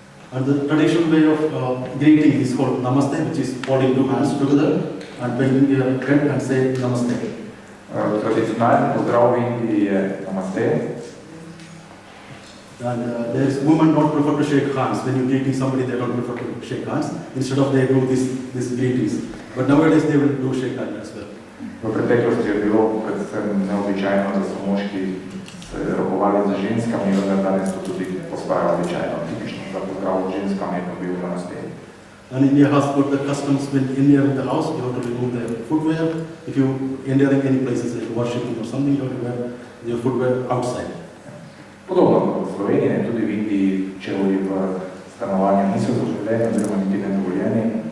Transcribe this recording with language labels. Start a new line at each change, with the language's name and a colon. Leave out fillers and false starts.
English: And the traditional way of greeting is called Namaste, which is holding two hands together and bending your head and say Namaste.
Slovenian: Tradicionalni pozdrav v Indiji je Namaste.
English: And there is women don't prefer to shake hands. When you're greeting somebody, they don't prefer to shake hands. Instead of they do these greetings. But nowadays they will do shake hands as well.
Slovenian: V preteklosti je bilo predvsem neobičajno, da so moški se rokovali z ženskami, vendar danes to tudi postaja običajno. Tipično za pozdrav z ženskami je bil Namaste.
English: And India has got the customs when India in the house, you have to remove their footwear. If you entering any places like worshipping or something, you have to wear your footwear outside.
Slovenian: Podobno v Sloveniji, tudi v Indiji, čevlji v stanovanju niso zaželjeni oziroma niti nedovoljeni.